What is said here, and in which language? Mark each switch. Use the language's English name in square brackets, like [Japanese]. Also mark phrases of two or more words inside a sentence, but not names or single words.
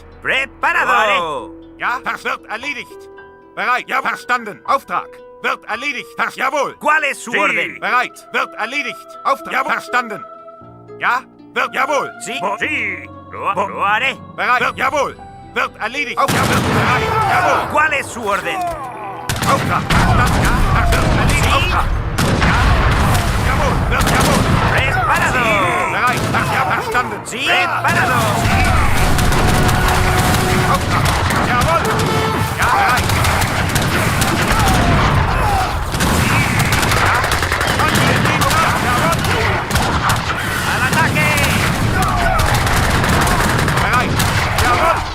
[Spanish] Preparado. [German] Ja, wird erledigt. Bereit. Ja, verstanden. Auftrag. Wird erledigt. Jawohl. [Spanish] ¿Cuál es su orden? [German] Bereit. Wird erledigt. Auftrag. Ja, verstanden. Ja, jawohl. [Spanish] Sí. Sí. Lo haré. [German] Bereit. Jawohl. Wird erledigt. Auftrag. Bereit. Jawohl. [Spanish] ¿Cuál es su orden? [German] Auftrag. Verstanden. Ja, wird erledigt. Auftrag. Ja. Jawohl. Jawohl. [Spanish] Preparado. [German] Bereit. Ja, verstanden. [Spanish] Sí. Preparado. [German] Auftrag. Jawohl. Ja, bereit. [Spanish] ¡Al ataque! [German] Bereit. Jawohl.